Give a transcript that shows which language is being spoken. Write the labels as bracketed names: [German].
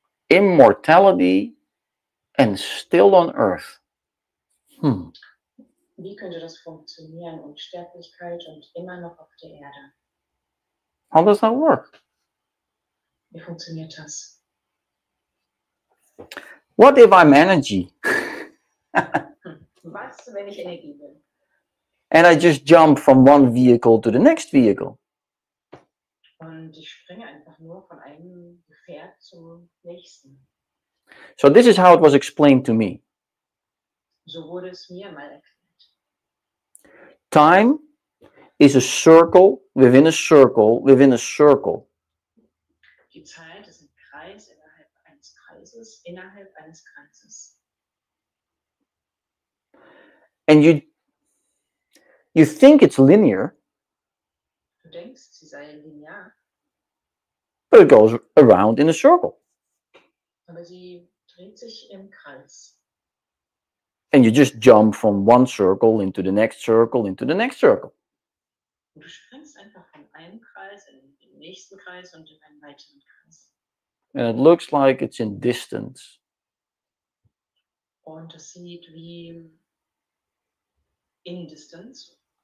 [English] Immortality and still on earth. [German] Wie könnte das funktionieren? Unsterblichkeit und immer noch auf der Erde. [English] How does that work? [German] Wie funktioniert das? [English] What if I'm energy [German] Was, wenn ich Energie bin? [English] and I just jump from one vehicle to the next vehicle? [German] Und ich springe einfach nur von einem Gefährt zum nächsten. [English] So this is how it was explained to me. [German] So wurde es mir mal erklärt. [English] Time is a circle within a circle within a circle. [German] Die Zeit ist ein Kreis innerhalb eines Kreises, innerhalb eines Kreises. [English] And you think it's linear, [German] Du denkst, sie sei linear, [English] but it goes around in a circle. [German] aber sie dreht sich im Kreis. [English] And you just jump from one circle into the next circle into the next circle. [German] Und du springst einfach von einem Kreis in den nächsten Kreis und in einen weiteren Kreis. [English] And it looks like it's in distance. [German] Und es sieht wie in Distance,